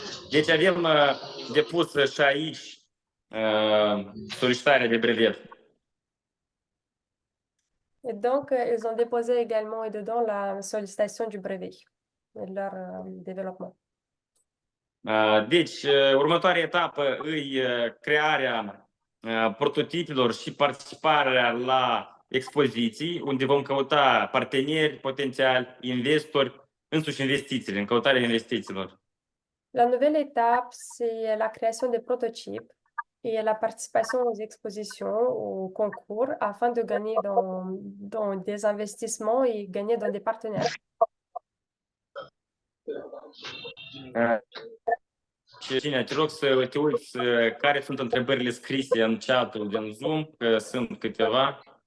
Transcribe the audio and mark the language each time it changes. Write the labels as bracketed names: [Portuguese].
[Romanian] Deci avem depus și aici solicitarea de brevet. [French] Et donc, ils ont déposé également et dedans la sollicitation du brevet et de leur développement. [Romanian] Deci, următoarea etapă îi crearea prototipelor și participarea la expoziții, unde vom căuta parteneri potențiali, investori, însuși investițiile, în căutarea investițiilor. [French] La nouvelle étape, c'est la création des prototypes et la participation aux expositions, aux concours, afin de gagner dans des investissements et gagner dans des partenaires. [Romanian] Cine, te rog să te uiți care sunt întrebările scrise în chat-ul din Zoom, că sunt câteva.